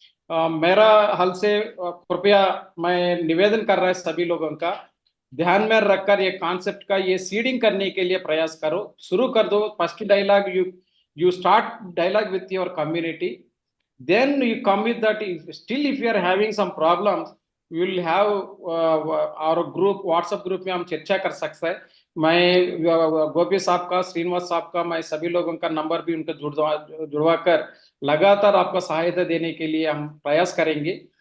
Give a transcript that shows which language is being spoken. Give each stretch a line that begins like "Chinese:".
Hindi: मेरा हल से कृपया मैं निवेदन कर रहा है सभी लोगों का, ध्यान में रखकर ये कॉन्सेप्ट का ये सीडिंग करने के लिए प्रयास करो, शुरू कर दो।
English: First dialogue you start dialogue with your community, then you come with that. Still if you are having some problems, we will have our group, WhatsApp
Hindi: group में हम चर्चा कर सकते हैं। मैं गोपी साहब का, श्रीनिवास साहब का, मैं सभी लोगों का नंबर भी उनका जुड़वा कर लगातार आपका सहायता देने के लिए हम प्रयास करेंगे।